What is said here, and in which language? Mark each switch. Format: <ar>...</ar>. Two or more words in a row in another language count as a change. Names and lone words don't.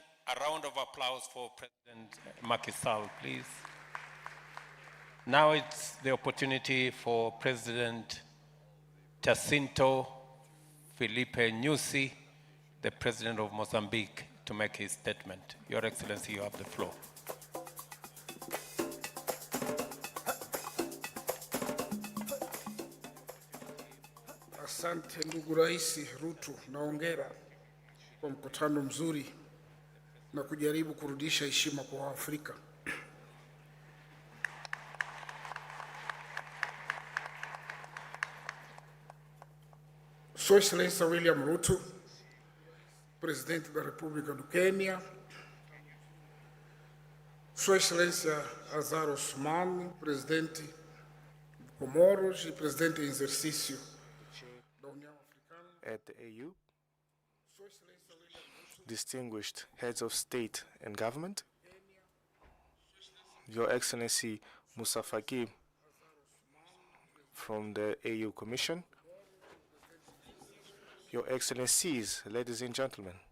<en>A round of applause for President Macky Sall, please. Now it's the opportunity for President Jacinto Felipe Nyusi, the President of Mozambique, to make his statement. Your Excellency, you have the floor.</en> <sw>Asante ndugu Rais Ruto, naongera kwa mkutano mzuri na kujaribu kurudisha heshima kwa Waafrika.</sw> <pt>Sua Excelência William Ruto, Presidente da República do Quênia, Sua Excelência Azar Ousmane, Presidente de Comoros e Presidente em exercício da União Africana.</pt> <en>At the AU, distinguished heads of state and government, Your Excellency Moussa Faki from the AU Commission, Your Excellencies, ladies and gentlemen.</en>